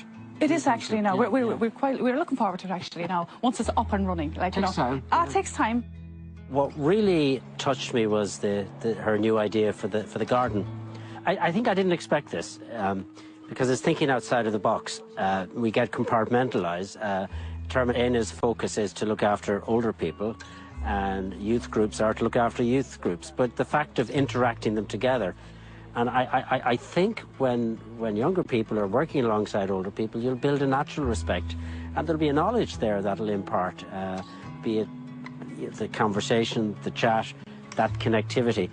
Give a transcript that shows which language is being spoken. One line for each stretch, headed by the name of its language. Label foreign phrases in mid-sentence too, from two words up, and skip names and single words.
English: It is actually now. We're looking forward to it actually now. Once it's up and running, like takes time. It takes time. What really touched me was her new idea for the garden. I think I didn't expect this because it's thinking outside of the box. We get compartmentalised. Tearmann Éanna's focus is to look after older people, and youth groups are to look after youth groups. But the fact of interacting them together, and I think when younger people are working alongside older people, you'll build a natural respect, and there'll be a knowledge there that'll impart, be it the conversation, the chat, that connectivity.